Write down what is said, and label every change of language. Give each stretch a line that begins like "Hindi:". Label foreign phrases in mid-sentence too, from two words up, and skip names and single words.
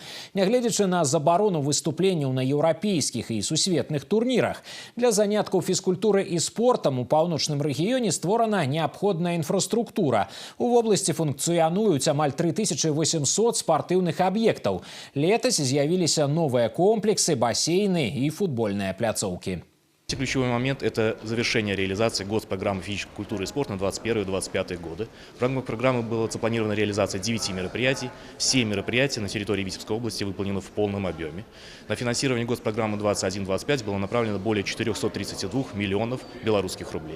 Belarusian: Нягледзячы на забарону выступленняў на еўрапейскіх і сусветных турнірах. Для заняткаў фізкультуры і спортам у паўночным рэгіёне створана неабходная інфраструктура. У вобласці функцыянуюць амаль 3800 спартыўных аб'ектаў. Летась з'явіліся новыя комплексы,
Russian: бассейны и футбольные пляцоўкі. Ключевой момент – это завершение реализации госпрограммы физической культуры и спорта на 2021-2025 годы. В рамках программы была запланирована реализация 9 мероприятий. Все мероприятия на территории Витебской области выполнены в полном объеме. На финансирование госпрограммы 2021-2025 было направлено более 432 миллионов белорусских рублей.